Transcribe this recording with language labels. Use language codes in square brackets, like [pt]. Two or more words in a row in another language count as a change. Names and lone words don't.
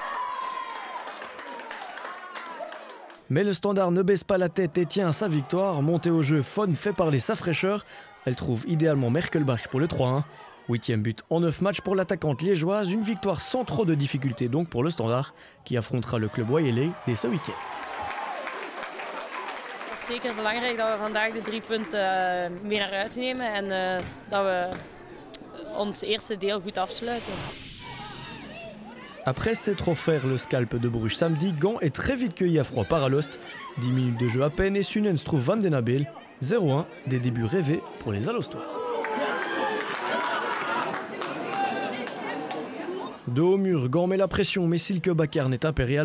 [fr] Mais le Standard ne baisse pas la tête et tient à sa victoire. Montée au jeu, Fon fait parler sa fraîcheur. Elle trouve idéalement Merkelbach pour le 3-1. 8e but en 9 matchs pour l'attaquante liégeoise. Une victoire sans trop de difficultés donc pour le Standard qui affrontera le club Wayelé dès ce week-end. [nl] Het is zeker belangrijk dat we vandaag de 3 punten mee naar huis nemen en dat we ons eerste deel goed afsluiten. [fr] Après s'être offert le scalp de Bruges samedi, Gand est très vite cueilli à froid par Alost. 10 minutes de jeu à peine et Sunens trouve Van den Abel. 0-1, des débuts rêvés pour les Alostoises. De haut mur, Gand met la pression, mais Silke Bakarn est impériale.